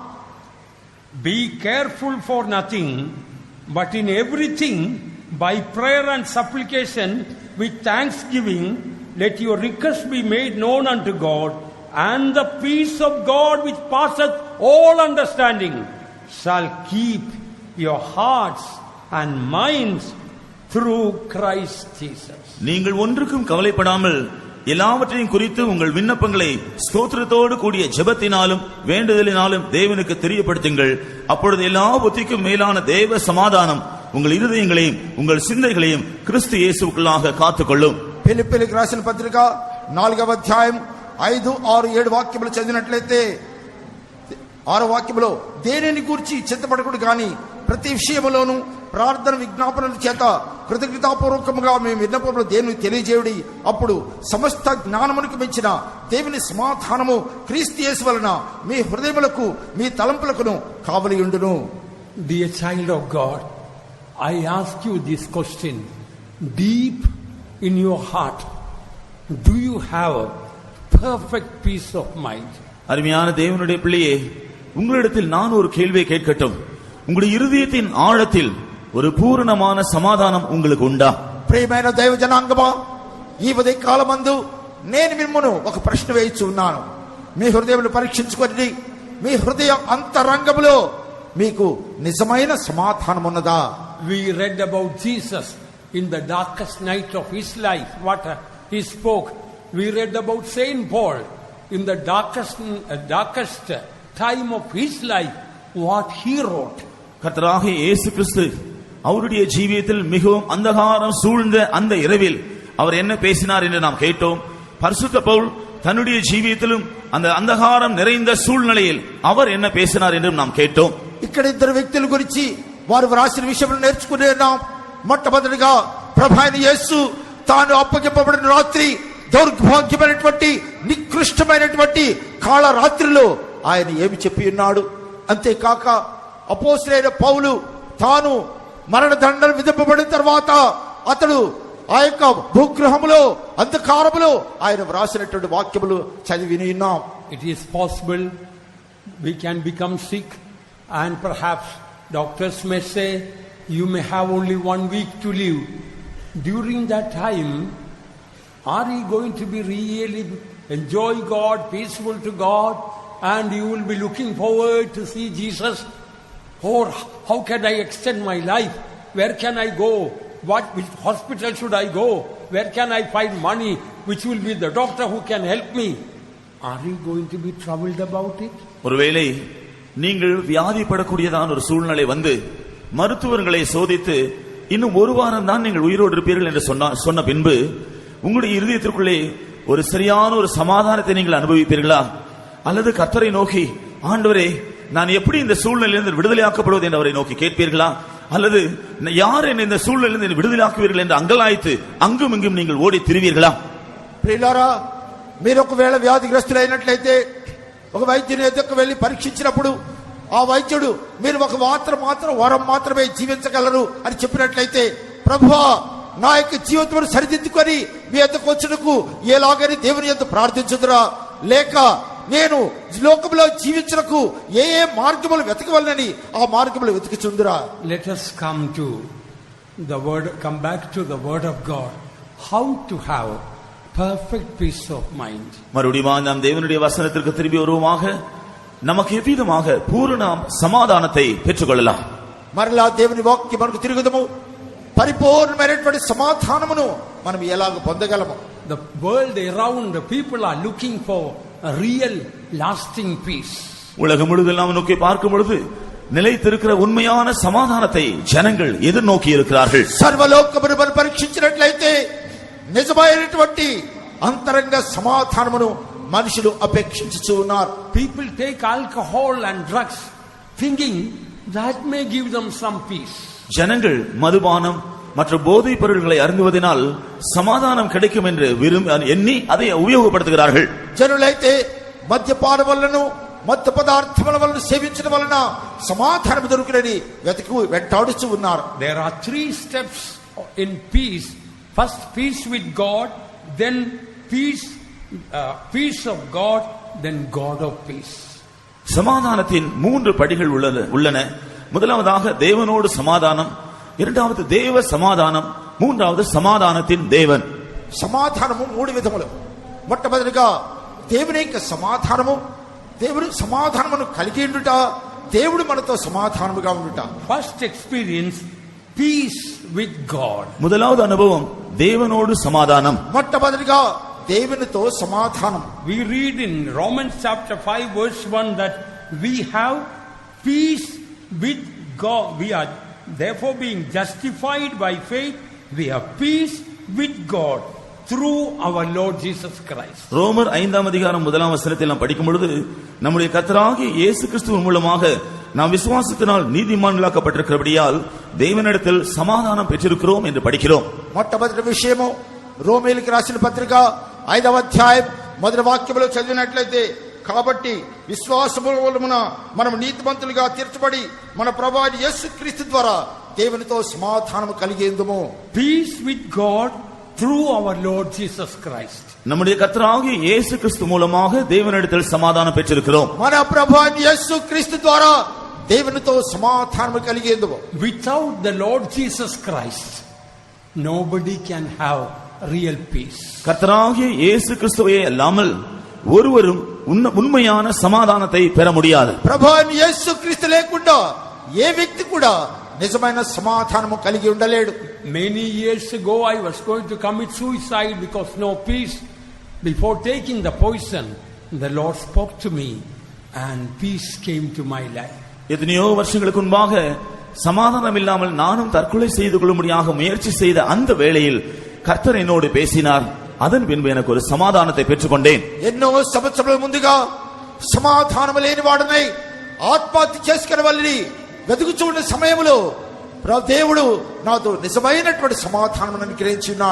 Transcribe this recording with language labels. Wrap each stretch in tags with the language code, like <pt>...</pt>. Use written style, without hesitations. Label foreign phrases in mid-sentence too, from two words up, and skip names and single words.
<en>Be careful for nothing, but in everything by prayer and supplication with thanksgiving, let your request be made known unto God, and the peace of God which passeth all understanding shall keep your hearts and minds through Christ Jesus.</en> <ta>நீங்கள் ஒன்றுக்கும் கவலைப்படாமல் எல்லாவற்றையும் குறித்து உங்கள் விண்ணப்பங்களை ஸ்தோத்திரத்தோடு கூடிய ஜெபத்தினாலும் வேண்டுதலினாலும் தேவனுக்கு தெரியப்படுத்துங்கள். அப்பொழுது எல்லா புத்திக்கும் மேலான தேவ சமாதானம் உங்கள் இருதயங்களையும் உங்கள் சிந்தைகளையும் கிறிஸ்து இயேசுவுக்குள்ளாக காத்துக்கொள்ளும்.</ta> <te>ఫిలిప్పీయులకు రాసిన పత్రిక 4వ అధ్యాయం 5, 6, 7 వాక్యములు చదివినట్లయితే 6వ వాక్యములో దేనిని గురించి చింతపడకూడదు గాని ప్రతి విషయములోను ప్రార్థన విజ్ఞాపనల చేత కృతజ్ఞతాపూర్వకముగా మేము విన్నపములు దేవుని తెలియజేయుడి. అప్పుడు సమస్త జ్ఞానమునకు మించిన దేవుని సమాధానము క్రీస్తు యేసు వలన మీ హృదయములకు మీ తలంపులకును కావలి ఉండును.</te> <en>Dear child of God, I ask you this question. Deep in your heart, do you have a perfect peace of mind?</en> <ta>அருமையான தேவனுடைய பிள்ளையே, உங்களிடத்தில் நான் ஒரு கேள்வியை கேட்கட்டும். உங்களுடைய இருதயத்தின் ஆழத்தில் ஒரு பூரணமான సమాధానం உங்களுக்கு ఉందా?</ta> <te>ప్రియమైన దైవ జనాంగమా, ఈ ఉదయ కాలమందు నేను మిమ్మును ఒక ప్రశ్న వేయిచు ఉన్నాను. మీ హృదయమును పరీక్షించుకొని మీ హృదయ అంతరంగములో మీకు నిజమైన సమాధానం ఉన్నదా?</te> <en>We read about Jesus in the darkest night of his life, what he spoke. We read about Saint Paul in the darkest time of his life, what he wrote.</en> <ta>கர்த்தராகிய இயேசு கிறிஸ்து அவருடைய ஜீவியத்தில் மிகவும் அந்தகாரம் சூழ்ந்த அந்த இரவில் அவர் என்ன பேசினார் என்று நாம் கேட்டோம். பரிசுத்த பவுல் தன்னுடைய ஜீவியத்திலும் அந்த அந்தகாரம் நிறைந்த சூழ்நிலையில் அவர் என்ன பேசினார் என்று நாம் கேட்டோம்.</ta> <te>ఇక్కడ ఇద్దరు వ్యక్తుల గురించి వారు వ్రాసిన విషయంలో నేర్చుకున్నాం. మొట్టమొదటిగా ప్రభువైన యేసు తాను అప్పగింపబడిన రాత్రి దౌర్భాగ్యమైనటువంటి నికృష్టమైనటువంటి కాళ రాత్రిలో ఆయన ఏమి చెప్పి ఉన్నాడు. అంతేకాక అపోస్తలుడైన పౌలు తాను మరణదండన విధింపబడిన తర్వాత అతడు ఆ యొక్క భూగృహములో అంధకారములో ఆయన వ్రాసినటువంటి వాక్యములు చదివి ఉన్నాం.</te> <en>It is possible we can become sick, and perhaps doctors may say you may have only 1 week to live. During that time, are you going to be really enjoy God, peaceful to God, and you will be looking forward to see Jesus? Or how can I extend my life? Where can I go? Which hospital should I go? Where can I find money? Which will be the doctor who can help me? Are you going to be troubled about it?</en> <ta>ஒருவேளை நீங்கள் வியாதிப்படக்கூடியதான ஒரு சூழ்நிலை வந்து மருத்துவர்களை சோதித்து இன்னும் 1 வாரம் தான் நீங்கள் உயிரோடு இருப்பீர்கள் என்று சொன்ன பின்பு உங்களுடைய இருதயத்திற்குள்ளே ஒரு சரியான ஒரு சமாதானத்தை நீங்கள் அனுபவிப்பீர்களா? அல்லது கர்த்தரை நோக்கி, ஆண்டவரே நான் எப்படி இந்த சூழ்நிலையிலிருந்து விடுதலையாக்கப்படுவது என்று அவரை நோக்கி கேட்பீர்களா? அல்லது யார் என்னை இந்த சூழ்நிலையிலிருந்து விடுதலையாக்குவீர்கள் என்று அங்கலாய்த்து அங்கும் இங்கும் நீங்கள் ஓடி திரிவீர்களா?</ta> <te>ప్రియులారా, మీరు ఒకవేళ వ్యాధిగ్రస్తులైనట్లయితే ఒక వైద్యుని ఎదుకు వెళ్లి పరీక్షించినప్పుడు ఆ వైద్యుడు మీరు ఒక వరం మాత్రమే జీవించగలరు అని చెప్పినట్లయితే, ప్రభువా నా యొక్క జీవితమును సరిదిద్దుకొని మీ యొద్దకు వచ్చుటకు ఎలాగని దేవుని యొద్ద ప్రార్థించుదురా? లేక నేను లోకములో జీవించుటకు ఏ మార్గములు వెతకవలనని ఆ మార్గములు వెతుకుచుందురా?</te> <en>Let us come back to the word of God. How to have perfect peace of mind.</en> <ta>மறுபடியும் நாம் தேவனுடைய வசனத்திற்கு திரும்பி வருவோமாக. நமக்கு எவ்விதமாக பூரண సమాధానத்தை பெற்றுக்கொள்ளலாம்?</ta> <te>మరలా దేవుని వాక్యం మనకు తిరుగుదము. పరిపూర్ణమైనటువంటి సమాధానమును మనం ఎలాగ పొందగలము?</te> <en>The world around, the people are looking for a real lasting peace.</en> <ta>உலகம் முழுவதும் நோக்கி பார்க்கும் பொழுது நிலைத்திருக்கிற உண்மையான சமாதானத்தை ஜனங்கள் எதிர்நோக்கி இருக்கிறார்கள்.</ta> <te>సర్వలోకమును పరీక్షించినట్లయితే నిజమైనటువంటి అంతరంగ సమాధానమును మనుషులు అపేక్షించుచూ ఉన్నారు.</te> <en>People take alcohol and drugs thinking that may give them some peace.</en> <ta>ஜனங்கள் மதுபானம் மற்றும் போதைப் பொருட்களை அருந்துவதனால் சமாதானம் கிடைக்கும் என்று எண்ணி அதை உபயோகப்படுத்துகிறார்கள்.</ta> <te>జనులైతే మద్యపానం వలన మత్తు పదార్థముల వలన సేవించడం వలన సమాధానం దొరుకునని వెంటాడుచూ ఉన్నారు.</te> <en>There are 3 steps in peace. First, peace with God, then peace of God, then God of peace.</en> <ta>சமாதானத்தின் 3 படிகள் உள்ளன. முதலாவதாக தேவனோடு சமாதானம், இரண்டாவது தேவ சமாதானம், மூன்றாவது சமாதானத்தின் தேவன்.</ta> <te>సమాధానము మూడు విధములు. మొట్టమొదటిగా దేవుని యొక్క సమాధానము, దేవుడు సమాధానమును కలిగి ఉండుట, దేవుడు మనతో సమాధానముగా ఉండుట.</te> <en>First experience, peace with God.</en> <ta>முதலாவது அனுபவம் தேவனோடு சமாதானம்.</ta> <te>మొట్టమొదటిగా దేవునితో సమాధానం.</te> <en>We read in Romans chapter 5 verse 1 that we have peace with God. We are therefore being justified by faith. We have peace with God through our Lord Jesus Christ.</en> <ta>ரோமர் 5ஆம் அதிகாரம் 1ஆம் வசனத்தில் நாம் படிக்கும் பொழுது நம்முடைய கர்த்தராகிய இயேசு கிறிஸ்துவின் மூலமாக நாம் விசுவாசத்தினால் நீதிமான்களாக்கப்பட்டிருக்கிறபடியால் தேவனிடத்தில் சமாதானம் பெற்றிருக்கிறோம் என்று படிக்கிறோம்.</ta> <te>మొట్టమొదటి విషయము రోమీయులకు రాసిన పత్రిక 5వ అధ్యాయం మొదటి వాక్యములో చదివినట్లయితే, కాబట్టి విశ్వాసము మూలమున మనం నీతిమంతులుగా తీర్చబడి మన ప్రభువైన యేసుక్రీస్తు ద్వారా దేవునితో సమాధానము కలిగేందుము.</te> <en>Peace with God through our Lord Jesus Christ.</en> <ta>நம்முடைய கர்த்தராகிய இயேசு கிறிஸ்து மூலமாக தேவனிடத்தில் சமாதானம் பெற்றிருக்கிறோம்.</ta> <te>మన ప్రభువైన యేసుక్రీస్తు ద్వారా దేవునితో సమాధానము కలిగేందుము.</te> <en>Without the Lord Jesus Christ, nobody can have real peace.</en> <ta>கர்த்தராகிய இயேசு கிறிஸ்துவே அல்லாமல் ஒருவரும் உண்மையான சமாதானத்தை பெற முடியாது.</ta> <te>ప్రభువైన యేసుక్రీస్తు లేకుండా ఏ వ్యక్తి కూడా నిజమైన సమాధానము కలిగి ఉండలేడు.</te> <en>Many years ago I was going to commit suicide because no peace. Before taking the poison, the Lord spoke to me and peace came to my life.</en> <ta>எத்தனையோ வருஷங்களுக்கு முன்பாக சமாதானம் இல்லாமல் நானும் தற்கொலை செய்து கொள்ளும்படியாக முயற்சி செய்த அந்த வேளையில் கர்த்தர் என்னோடு பேசினார். அதன் பின்பு எனக்கு ஒரு சமாதானத்தை பெற்றுக்கொண்டேன்.</ta> <te>ఎన్నో సంవత్సరాల ముందుగా సమాధానం లేని వాడనై ఆత్మహత్య చేసుకునేవాళ్ళని వెతుకుచున్న సమయంలో దేవుడు నాతో నిజమైనటువంటి సమాధానం అనుగ్రహించున్నాడు.</te>